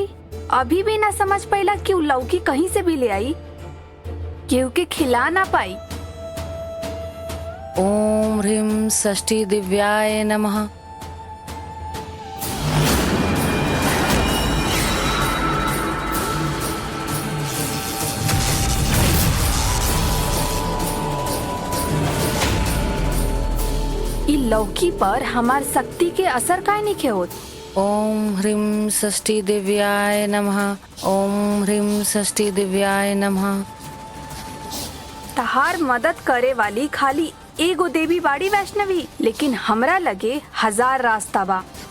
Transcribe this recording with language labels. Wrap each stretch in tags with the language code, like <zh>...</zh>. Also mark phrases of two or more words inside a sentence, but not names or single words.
<bho>अभी भी ना समझ पाइला कि उ लौकी कहीं से भी ले आई, केहू के खिला ना पाई।</bho> <sa>ओम ह्रीं षष्ठी दिव्याय नमः।</sa> <bho>ई लौकी पर हमार शक्ति के असर काहे नहीं होत।</bho> <sa>ओम ह्रीं षष्ठी दिव्याय नमः। ओम ह्रीं षष्ठी दिव्याय नमः।</sa> <bho>तहार मदद करे वाली खाली एगो देवी बाड़ी वैष्णवी, लेकिन हमरा लगे 1000 रास्ता बा।</bho>